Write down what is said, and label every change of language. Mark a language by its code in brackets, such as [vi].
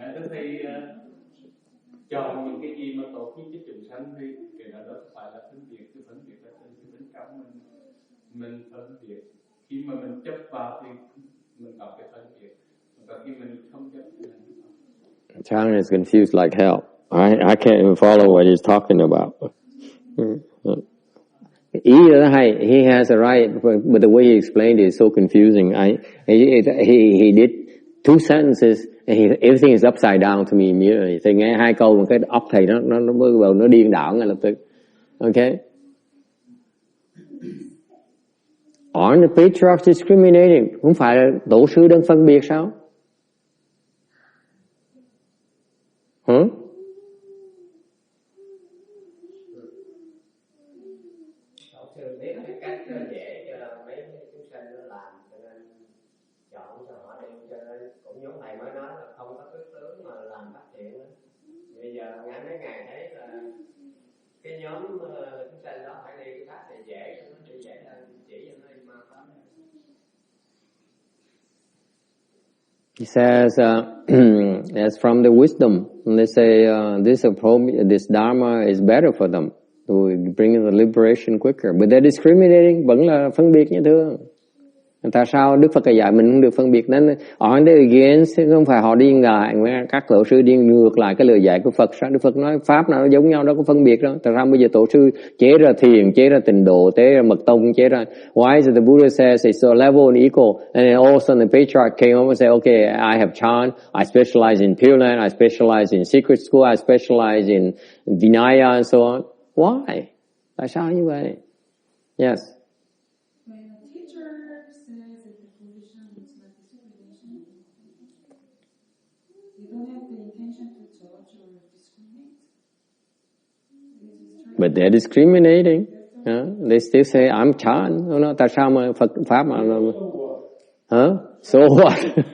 [vi] Thì chọn những cái gì mà tốt nhất cho chúng sanh thì cái đó phải là phân biệt, cái phân biệt là cái bên trong mình phân biệt. Khi mà mình chấp vào thì mình có cái phân biệt, và khi mình không chấp thì mình [en] Chang is confused like hell. I can't even follow what he's talking about. [vi] Ý là hay. [en] He has a right, but the way he explained it is so confusing. He did 2 sentences. Everything is upside down to me immediately. [vi] Thầy nghe 2 câu, một cái óc thầy nó bắt đầu nó điên đảo ngay lập tức. Okay? [en] Aren't the patriarchs discriminating? [vi] Không phải là tổ sư đang phân biệt sao? Sư biết cái cách dễ cho mấy chúng sinh nó làm, cho nên chọn cho họ đi, cho nên cũng giống thầy mới nói là không có cái tướng mà làm phát triển nữa. Bây giờ ngài mấy ngày thấy là cái nhóm chúng sinh đó phải đi cái pháp này dễ cho nó đi dễ hơn, chỉ cho nó đi mau lắm. [en] He says, as from the wisdom, they say this dharma is better for them to bring the liberation quicker, but they're discriminating, [vi] vẫn là phân biệt như thường. Tại sao Đức Phật dạy mình không được phân biệt? Nên [en] on the against, [vi] không phải họ đi ngại, các tổ sư đi ngược lại cái lời dạy của Phật. Sao Đức Phật nói pháp nào nó giống nhau, đâu có phân biệt đâu. Tại sao bây giờ tổ sư chế ra thiền, chế ra tịnh độ, chế ra mật tông, chế ra? [en] Why is it the Buddha says it's a level and equal, and then all of a sudden the patriarch came over and said, okay, I have chant, I specialize in Pure Land, I specialize in secret school, I specialize in Vinaya and so on. Why? [vi] Tại sao như vậy? [en] Yes. But they're discriminating. They still say I'm Chan. [vi] Tại sao mà Phật pháp mà [en] So what?